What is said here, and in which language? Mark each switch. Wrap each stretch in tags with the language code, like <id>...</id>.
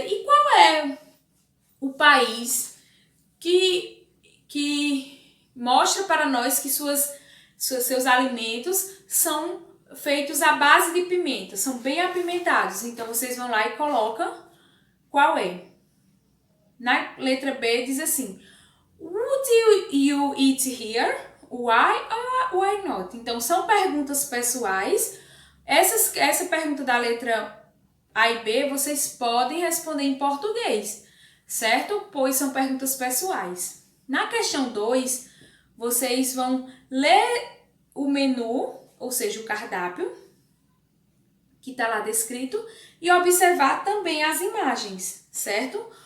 <pt>E qual é o país que mostra para nós que seus alimentos são feitos à base de pimenta, são bem apimentados. Então, vocês vão lá e colocam qual é. Na letra B diz assim,</pt> <en>Would you eat here? Why or why not?</en> <pt>Então, são perguntas pessoais. Essa pergunta da letra A e B, vocês podem responder em português, certo? Pois são perguntas pessoais. Na questão 2, vocês vão ler o menu, ou seja, o cardápio, que está lá descrito, e observar também as imagens, certo?</pt>